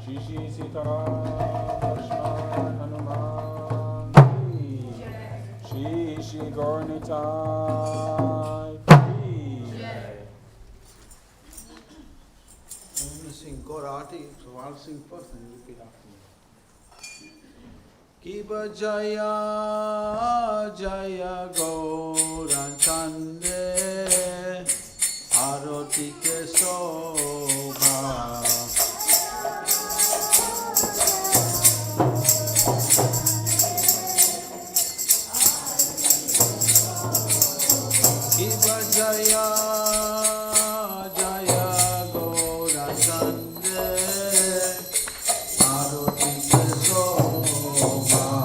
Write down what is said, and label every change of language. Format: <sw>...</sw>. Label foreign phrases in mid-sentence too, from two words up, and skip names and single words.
<hi>श्री सीताराम लक्ष्मण हनुमान की श्री गौरनिताई की.</hi> <en>I'm going to sing Gaurati, so I'll sing first and you repeat after me.</en> <bn>কিবা জয় জয় গৌর চান্দে আরতি কে শোভা কিবা জয় জয় গৌর চান্দে আরতি কে শোভা</bn>